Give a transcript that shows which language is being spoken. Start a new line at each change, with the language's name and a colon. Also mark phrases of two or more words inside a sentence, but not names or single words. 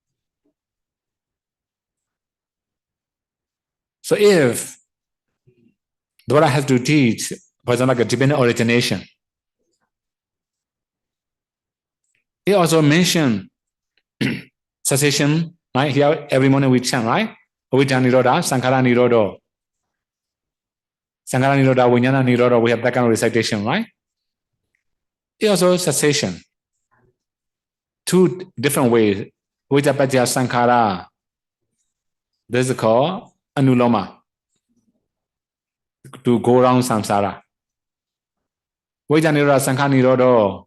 English: So if the Buddha has to teach, for example, like a dependent origination, he also mentioned cessation, right? Here every morning we chant, right?
Pali: Avijja nirodha, sankhara nirodha. Sankhara Nirodha, Vijnana Nirodha,
English: we have that kind of recitation, right? It also cessation. Two different ways.
Pali: Vijapatya Sankhara.
English: This is called Anuloma. To go around samsara.
Pali: Vijnana Nirodha, Sankhara Nirodha.